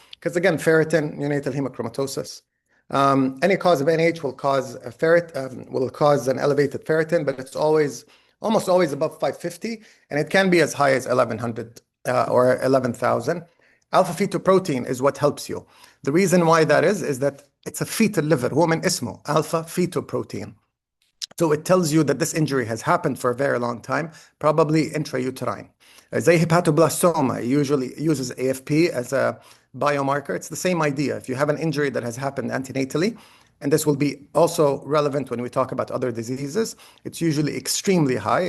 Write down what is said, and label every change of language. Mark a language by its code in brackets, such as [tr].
[en] Because again, ferritin, neonatal hemochromatosis. Any cause of NH will cause an elevated ferritin, but it's almost always above 550, and it can be as high as 1100 or 11,000. Alpha fetoprotein is what helps you. The reason why that is that it's a fetal liver. [ar] هو من اسمه alpha fetoprotein. [en] So it tells you that this injury has happened for a very long time, probably intrauterine. زي hepatoblastoma usually uses AFP as a biomarker. It's the same idea. If you have an injury that has happened antenatally, and this will be also relevant when we talk about other diseases, it's usually extremely high.